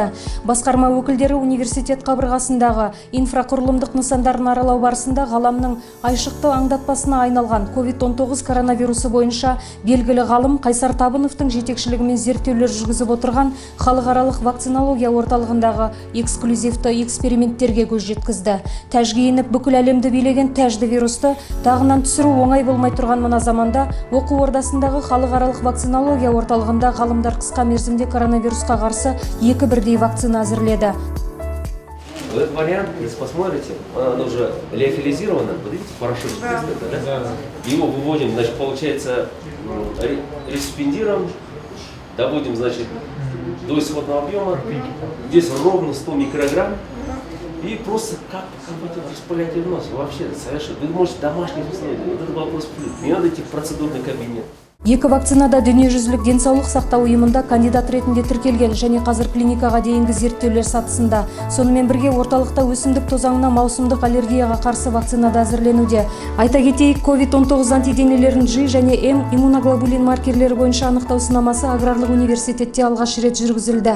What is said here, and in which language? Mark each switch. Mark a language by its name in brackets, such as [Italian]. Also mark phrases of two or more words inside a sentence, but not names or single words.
[Kazakh] Басқарма өкілдері университет қабырғасындағы инфрақұрылымдық нысандарын аралау барысында ғаламның айшықты аңдатпасына айналған COVID-19 коронавирусы бойынша белгілі ғалым Қайсар Табыновтың жетекшілігімен зерттеулер жүргізіп отырған халықаралық вакцинология орталығындағы эксклюзивті эксперименттерге көз жеткізді. Тәжге еніп бүкіл әлемді билеген тәжді вирусты тағынан түсіру оңай болмай тұрған мына заманда оқу ордасындағы халықаралық вакцинология орталығында ғалымдар қысқа мерзімде коронавирусқа қарсы екі бірдей вакцина әзірледі. [Russian] Этот вариант, если посмотрите, оно уже леофилизировано, вот видите, порошочек, да? Его выводим, значит, получается, респендируем, доводим, значит, до исходного объема, здесь ровно 100 микрограмм. И просто как это распыляйте в нос, вообще совершенно. Вы можете домашних условиях, вот этот вопрос плюс. Не надо идти в процедурный кабинет. [Kazakh] Екі вакцинада дүниежүзілік денсаулық сақтау ұйымында кандидат ретінде тіркелген және қазір клиникаға дейінгі зерттеулер сатысында. Сонымен бірге орталықта өсімдік тозаңына маусымдық аллергияға қарсы вакцина да әзірленуде. Айта кетейік, COVID-19 антиденелерін G және M иммуноглобулин маркерлері бойынша анықтау сынамасы аграрлық университетте алғаш рет жүргізілді.